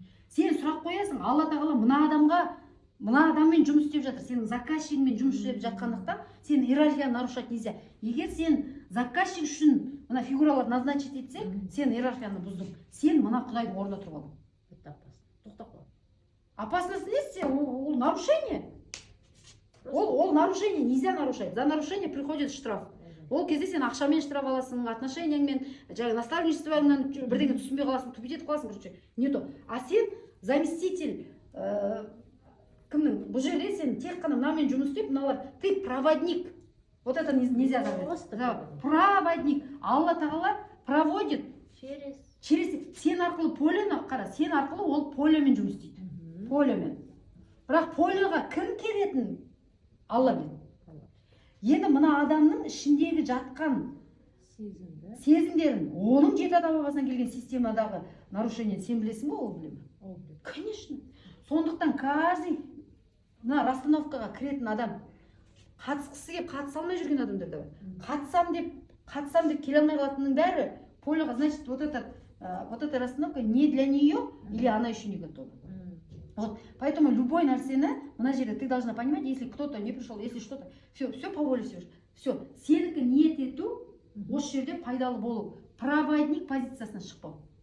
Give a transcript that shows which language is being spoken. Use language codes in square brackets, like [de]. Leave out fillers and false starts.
[kk] Сен сұрақ қоясың, Алла тағала мына адаммен жұмыс істеп жатыр, сенің заказчигіңмен жұмыс істеп жатқандықтан сен иерархияны [ru] нарушать нельзя. [kk] Егер сен заказчик үшін мына фигуралар назначить етсең, сен иерархияны бұздың. Сен мына Құдайдың орнына тұрып алдың. [ru] Это опасно. [kk] Тоқтап қал. [ru] Опасность не, ол нарушение. [kk] Ол нарушение, [ru] нельзя нарушать. За нарушение приходит штраф. [kk] Ол кезде сен ақшамен штраф аласың, отношенияңмен, жаңағы наставничествоңнан бірдеңе түсінбей қаласың, тупить етіп қаласың, [ru] короче, не то. [kk] А сен заместитель кімнің? Бұл жерде сен тек қана мынамен жұмыс істеп, мыналар, [ru] ты проводник. Вот это нельзя говорить. Проводник. [kk] Алла тағала проводит через сен арқылы полені, қара, сен арқылы ол полемен жұмыс істейді. Полемен. Бірақ полеға кім келетін? Алла біледі. Енді мына адамның ішіндегі жатқан сезімдерін, оның жеті ата-бабасынан келген системадағы нарушение сен білесің ба, ол біле ме? [ru] Конечно. [kk] Сондықтан каждый мына расстановкаға кіретін адам қатысқысы келіп қатыса алмай жүрген адамдар да бар. Қатысам деп келе алмай қалатынның бәрі полеға, [ru] значит, вот эта расстановка не для нее или она еще не готова. Вот, поэтому любой [kk] нәрсені, мына жерде [ru] ты должна понимать, если кто-то не пришел, если что-то, все по воле Всевышнего. [kk] Все, сенікі ниет ету, осы жерде пайдалы болу, проводник позициясына шықпау.